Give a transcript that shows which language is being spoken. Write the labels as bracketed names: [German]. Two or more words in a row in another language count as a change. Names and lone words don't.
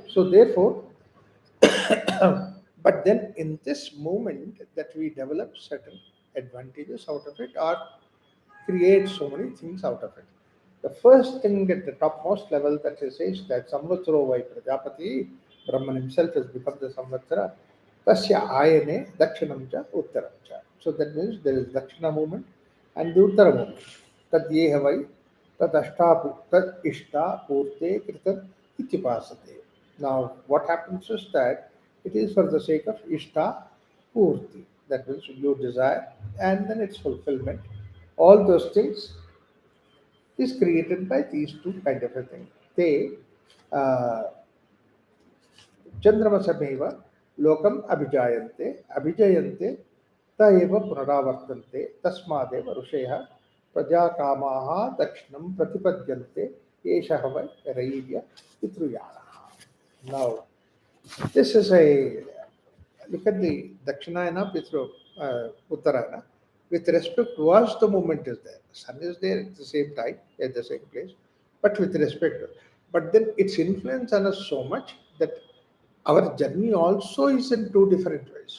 [English] So therefore, but then in this moment that we develop certain advantages out of it or create so many things out of it. The first thing at the topmost level that he says that [Sanskrit] संवत्सरो वै प्रजापतिः, [English] Brahman himself has become the Samvatsara, [Sanskrit] तस्य अयने दक्षिणं च उत्तरं च. [English] So that means there is Dakshina movement and the Uttara movement. [Sanskrit] तद् ये ह वै तद् अष्ट तद् इष्ट पूर्ते कृतम् इत्युपासते. [English] Now what happens is that it is for the sake of ishta purti. That means you desire and then its fulfillment. All those things is created by these two kind of a thing. [Sanskrit] They चंद्रमसमेव लोकम अभिजायन्ते अभिजयन्ते त एव पुनरावर्तन्ते तस्मादेव ऋषयः प्रजाकामाः दक्षिणं प्रतिपद्यन्ते एषः वै रैर्य पितृयानः. [English] Now this is a look at the Dakshinayana Pitru Uttarayana. With respect towards the movement is there. The sun is there at the same time, at the same place, but with respect. But then its influence on us so much that our journey also is in two different ways.